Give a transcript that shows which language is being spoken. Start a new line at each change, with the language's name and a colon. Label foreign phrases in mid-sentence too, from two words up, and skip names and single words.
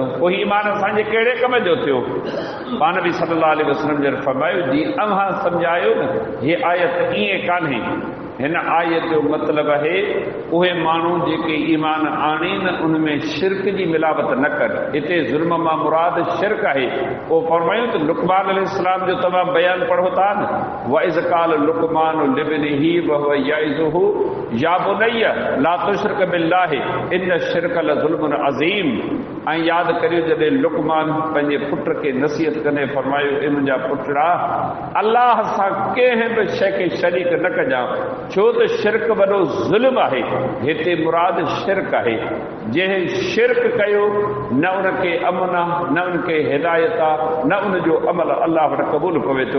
Sindhi: पोइ ईमान असांजे कहिड़े कम जो थियो पाण बि
Arabic: صلى الله عليه وسلم
Sindhi: जन फरमायो जी अव्हां सम्झायो न हीअ आयत ईअं कान्हे। हिन आयत जो मतिलबु आहे उहे माण्हू जेके ईमान आणीनि उन में शिरक जी मिलावत न कनि। हिते ज़ुल्म मां मुराद शिरक आहे। पोइ फरमायूं त लुक़मान अलैहिस्सलाम जो तमामु बयानु पढ़ो था न
Arabic: وإذ قال لقمان لابنه وهو يعظه يا بني لا تشرك بالله إن الشرك لظلم عظيم.
Sindhi: ऐं यादि करियो जॾहिं लुक़मान पंहिंजे पुट खे नसीहत कंदे फरमायो इन जा पुटड़ा अल्लाह सां कंहिं बि शइ खे शरीक न कजां छो त शिरक वॾो ज़ुल्म आहे। हिते मुराद शिरक आहे। जंहिं शिरक कयो न उनखे अमन आहे, न उनखे हिदायत आहे, न उनजो अमल अलाह वटि क़बूल पवे थो।